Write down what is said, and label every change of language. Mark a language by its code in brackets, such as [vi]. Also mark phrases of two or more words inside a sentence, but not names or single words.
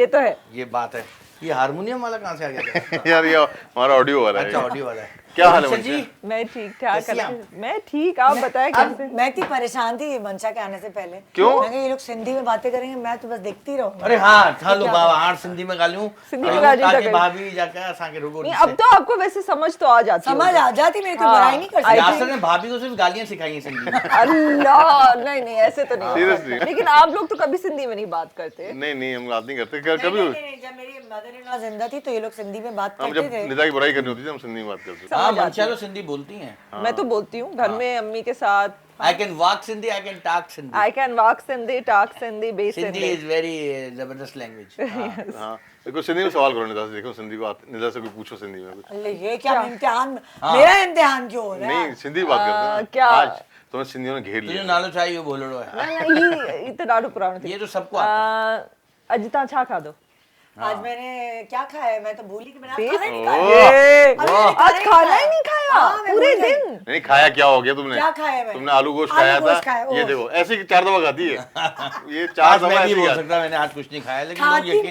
[ur] یہ تو ہے یہ بات ہے. یہ ہارمونیم والا کہاں سے آ گیا تھا? یار یہ ہمارا آڈیو والا अच्छा है। آڈیو والا ہے. کیا حال ہے اچھا جی मंचा? میں ٹھیک ٹھاک کیسی آپ? میں ٹھیک آپ بتائیں अब कैसे میں اتنی پریشان تھی منشا کے آنے سے پہلے. क्यों? میں کہا یہ لوگ سندھی میں باتیں کریں گے، میں تو بس دیکھتی رہوں گی. [sd] अरे हाँ था लो बाबा हार सिंधी में गालियूं सिंधी में गालियूं [ur] ताकि [sd] था भाभी जाके असांखे रुगो [ur] نہیں اب تو آپ کو ویسے سمجھ تو آ جاتی समझ होगी। آ جاتی، میری کوئی हाँ, برائی نہیں کر سکتی. یاسر نے بھابی کو صرف گالیاں سکھائی ہیں سندھی میں. اللہ نہیں ایسے تو نہیں ہوتا. Seriously? لیکن آپ لوگ تو کبھی سندھی میں نہیں بات کرتے نہیں ہم بات نہیں کرتے۔ کبھی نہیں، جب میری [en] mother in law [ur] زندہ تھی تو یہ لوگ سندھی میں بات हम करते जब थे। ندا کی برائی کرنی ہوتی تھی ہم سندھی میں بات کرتے تھے. हाँ سمجھ آتی मंशा है। تو سندھی بولتی ہیں. میں تو بولتی ہوں گھر میں امی کے ساتھ [en] I can walk Sindhi, I can talk Sindhi. I can walk Sindhi talk Sindhi be Sindhi सिंधी is very जबरदस्त लैंग्वेज। [ur] ہاں دیکھو سندھی میں سوال کرو ندا سے۔ دیکھو سندھی کو ندا سے کوئی پوچھو سندھی میں کچھ. اللے یہ کیا امتحان، میرا امتحان کیوں ہو رہا ہے? نہیں سندھی بات کرتے ہیں क्या? ना। آج تمہیں سندھیوں نے گھیر तुझे लिया। [sd] नालो चाहिए बोलड़ो है। ये तो ॾाढो पुराणो थी [ur] یہ تو سب کو آتا [sd] अॼु तव्हां छा खाधो [ur] آج میں نے کیا کھایا ہے؟ میں تو بھولی کہ میں نے آج Beef? کھانا ہی نہیں کھایا. آج کھانا ہی نہیں کھایا ہاں، میں पूरे بھول گئی. दिन نہیں کھایا کیا ہو گیا تم نے? کیا کھایا میں نے? تم نے آلو گوشت आलू खाया گوشت کھایا, تھا۔ یہ ओह। دیکھو ایسے ہی 4 دفعہ کھاتی ہے۔ یہ 4 आज दफा मैं ऐसे नहीं ही बोल खाती سکتا میں نے آج کچھ نہیں کھایا لیکن لوگ खाती यकीन